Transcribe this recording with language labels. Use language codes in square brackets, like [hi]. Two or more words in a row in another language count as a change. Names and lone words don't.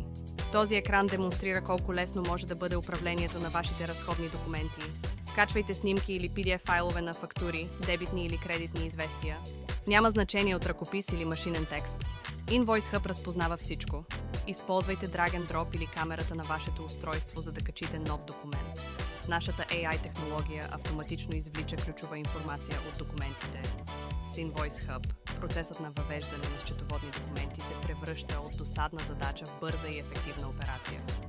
[bg] Този екран демонстрира колко лесно може да бъде управлението на вашите разходни документи. Качвайте снимки или PDF файлове на фактури, дебитни или кредитни известия. Няма значение от ръкопис или машинен текст. Invoice Hub разпознава всичко. Използвайте [en] drag and drop [bg] или камерата на вашето устройство, за да качите нов документ. Нашата AI технология автоматично извлича ключова информация от документите. С Invoice Hub процесът на въвеждане на счетоводни документи се превръща от досадна задача в бърза и ефективна операция.